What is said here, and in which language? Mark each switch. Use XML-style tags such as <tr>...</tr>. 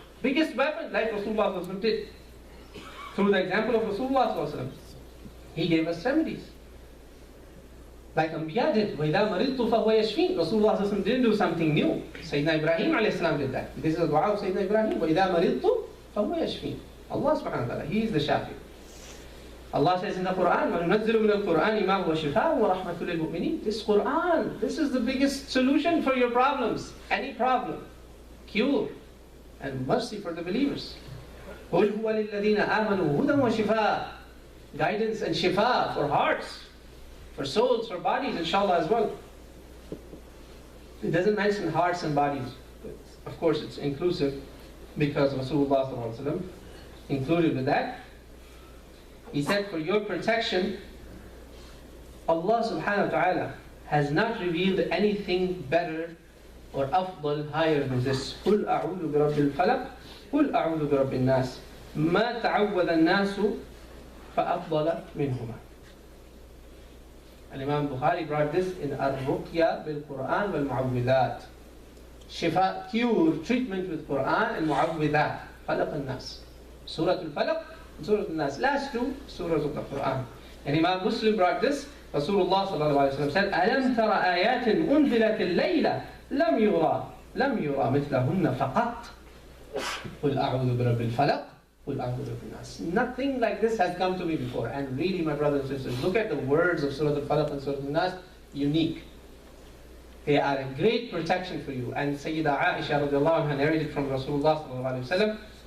<en>Biggest weapon, like Rasulullah did. Through the example of Rasulullah, he gave us remedies. Like Anbiya did.</en> <ar>وَإِذَا مَرِضْتُ فَهُوَ يَشْفِينَ.</ar> <en>Rasulullah didn't do something new. Sayyidina Ibrahim alayhi did that. This is the dua of Sayyidina Ibrahim.</en> <ar>وَإِذَا مَرِضْتُ فَهُوَ يَشْفِينَ.</ar> <en>Allah subhanahu wa ta'ala, He is the Shafi. Allah says in the Quran,</en> <ar>وَنُنَزِّلُ مِنَ الْقُرْآنِ مَا هُوَ شِفَاءٌ وَرَحْمَةٌ لِلْمُؤْمِنِينَ.</ar> <en>This Quran, this is the biggest solution for your problems. Any problem. Cure. And mercy for the believers.</en> <ar>قُلْ هُوَ لِلَّذِينَ آمَنُوا هُدًى وَشِفَاءٌ.</ar> <en>Guidance and shifa for hearts, for souls, for bodies, inshallah as well. It doesn't mention hearts and bodies. But of course it's inclusive because Rasulullah included with that. He said, for your protection, Allah subhanahu wa ta'ala has not revealed anything better or afdal, higher than this.</en> <ar>قُلْ أَعُوذُ بِرَبِّ الْفَلَقِ قُلْ أَعُوذُ بِرَبِّ النَّاسِ مَا تَعَوَّذَ النَّاسُ فَأَفْضَلَ مِنْهُمَا.</ar> <en>And Imam Bukhari brought this in Ar-Ruqya bil-Quran wal-Mu'awwidhat. Shifa, cure, treatment with Quran and Mu'awwidhat. Falaq al-Nas. Surah al-Falaq and Surah al-Nas. Last two surahs of the Quran. And Imam Muslim brought this. Rasulullah said,</en> <ar>أَلَمْ تَرَ آيَاتٍ أُنْزِلَتِ اللَّيْلَ لَمْ يُغْرَى لم يرى مثلهن فقط قل أعوذ برب الفلق قل أعوذ برب الناس.</ar> <en>Nothing like this has come to me before. And really, my brothers and sisters, look at the words of Surah Al-Falaq and Surah Al-Nas, unique. They are a great protection for you. And Sayyida Aisha radiallahu anha narrated from Rasulullah sallallahu alayhi wa sallam.</en>